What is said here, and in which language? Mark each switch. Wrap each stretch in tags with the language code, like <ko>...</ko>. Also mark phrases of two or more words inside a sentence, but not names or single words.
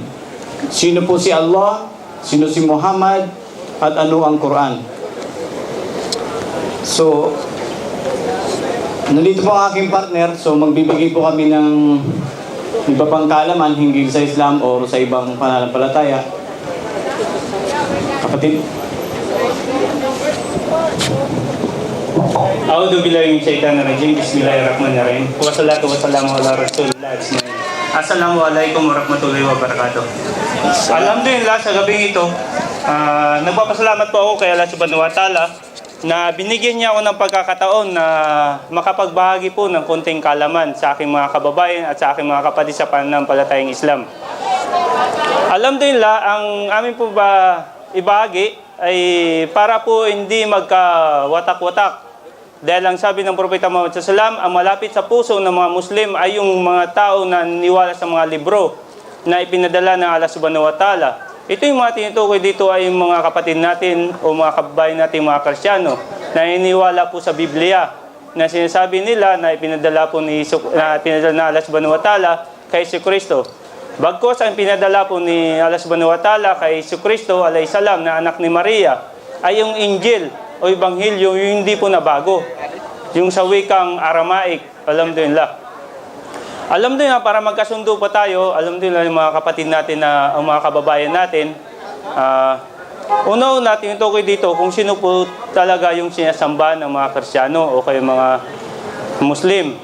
<tl>Sino po si Allah, sino si Muhammad, at ano ang Quran. So, nandito po ang aking partner, so magbibigay po kami ng iba pang kaalaman hinggil sa Islam o sa ibang pananampalataya. Kapatid.</tl> <ar>أعوذ بالله من الشيطان الرجيم. بسم الله الرحمن الرحيم والصلاة والسلام على رسول الله أجمعين. السلام عليكم ورحمة الله وبركاته.</ar> <tl>Alhamdulillah, sa gabing ito, nagpapasalamat po ako kay Allah</tl> <ar>سبحانه وتعالى</ar> <tl>na binigyan niya ako ng pagkakataon na makapagbahagi po ng konting kaalaman sa aking mga kababayan at sa aking mga kapatid sa pananampalatayang Islam. Alhamdulillah, ang amin po ba ibahagi ay para po hindi magkawatak-watak. Dahil ang sabi ng Propeta Muhammad SAW, ang malapit sa puso ng mga Muslim ay yung mga tao na niniwala sa mga libro na ipinadala ng Allah</tl> <ar>سبحانه وتعالى.</ar> <tl>Ito yung mga tinutukoy dito ay yung mga kapatid natin o mga kababayan natin mga Kristiyano na niniwala po sa Biblia na sinasabi nila na ipinadala po ni Allah</tl> <ar>سبحانه وتعالى</ar> <tl>kay Jesucristo. Bagkos ang pinadala po ni Allah</tl> <ar>سبحانه وتعالى</ar> <tl>kay Jesucristo</tl> <ar>عليه السلام</ar> <tl>na anak ni Maria ay yung Injil o Ebanghelyo, yung hindi po nabago. Yung sa wikang Aramaic, alhamdulillah. Alhamdulillah, para magkasundo pa tayo, alhamdulillah yung mga kapatid natin na, ang mga kababayan natin, una natin itukoy dito kung sino po talaga yung sinasamba ng mga Kristiyano o kayo mga Muslim.</tl>